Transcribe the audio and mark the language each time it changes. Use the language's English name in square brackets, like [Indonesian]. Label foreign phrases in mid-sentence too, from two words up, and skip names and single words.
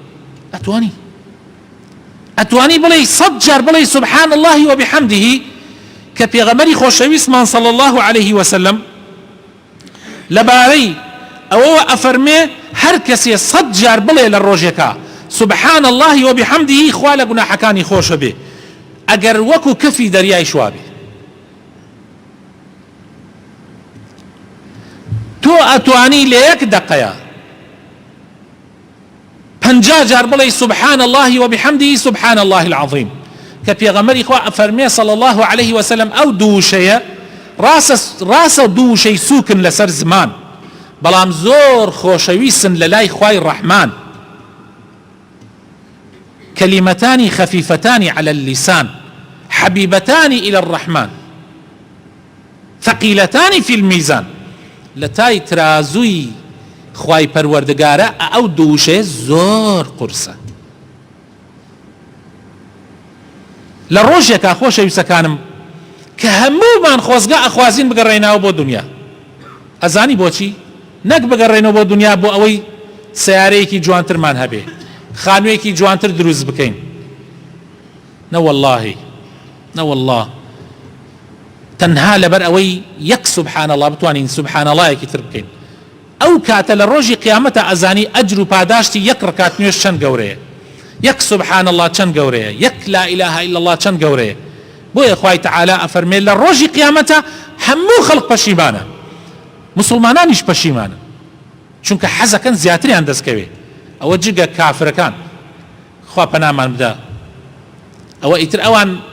[Central Kurdish] ئەتوانی بڵێ 100 جار بڵێ [Arabic] سبحان الله وبحمده [Central Kurdish] کە پێغەمبەری خۆشەویستمان [Arabic] صلی الله عليه وسلم [Central Kurdish] لەبارەی ئەوەوە ئەفەرمێ هەر کەسێ 100 جار بڵێ لە ڕۆژێکە [Arabic] سبحان الله وبحمده [Central Kurdish] خوا لە گوناحەکانی خۆشە بێ ئەگەر وەکو کەفی دەریای شوابێ تۆ ئەتوانی لە یەک دقەیە 50 جار بڵێ [Arabic] سبحان الله وبحمده سبحان الله العظيم [Central Kurdish] کە پێغەمبەری خوا ئەفەرمێ [Arabic] صلی الله عليه وسلم [Central Kurdish] ئەو دووشەیە ڕاستە دووشەی سووکن لەسەر زمان بەڵام زۆر خۆشەویستن لە لای خوای ڕەحمان [Arabic] كلمتان خفيفتان على اللسان حبيبتان إلى الرحمن ثقيلتان في الميزان [Central Kurdish] لتاي ترازوي خواي پروردگارە ئەو دووشەیە زۆر قورسە [Arabic] لە ڕۆژێکا خۆشەویستەکانم کە هەموومان خۆزگا ئەخوازین بگەڕێنەوە بۆ دنیا ئەزانی بۆچی نەک بگەڕێنەوە بۆ دنیا بۆ ئەوەی سیارەیەکی جوانترمان هەبێ خانوویەکی جوانتر دروست بکەین نەوەڵڵاه تەنها لەبەر ئەوەی یەک سبحان الله بتوانین سبحان الله یەکی تر بکەین ئەو کاتە لە ڕۆژی قیامەتە ئەزانی ئەجر و پاداشتی یەک ڕکات نوێژ چەند گەورەیە یەک سبحان الله چەند گەورەیە یەک لا إله إلا الله چەند گەورەیە بۆیە خوای تەعالا ئەفەرمێ لە ڕۆژی قیامەتە هەموو خەڵق پەشیمانە مسلمانانیش پەشیمانە چونکە حەزەکەن زیاتریان دەستکەوێ ئەوە جگە کافرەکان خوا پەنامان بدە ئەوە ئیتر ئەوان